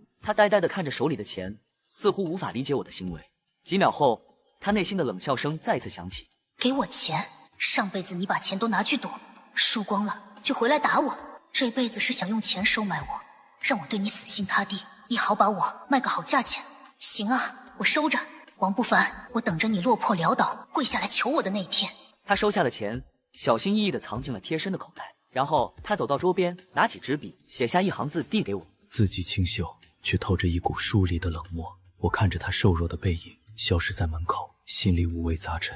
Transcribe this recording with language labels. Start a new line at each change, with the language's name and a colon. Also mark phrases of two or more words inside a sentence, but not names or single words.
Chinese: 他呆呆地看着手裡的錢，似乎無法理解我的行為。幾秒後，他內心的冷笑聲再次響起： 給我錢！上輩子你把錢都拿去賭，輸光了就回來打我，這輩子是想用錢收買我，讓我對你死心塌地，也好把我賣個好價錢。行啊，我收着。王不凡，我等着你落魄潦倒，跪下來求我的那一天。他收下了錢，小心翼翼地藏進了貼身的口袋，然後他走到桌邊，拿起紙筆，寫下一行字遞給我。字跡清秀，卻透着一股疏離的冷漠。我看着他瘦弱的背影消失在门口，心裡五味雜陳。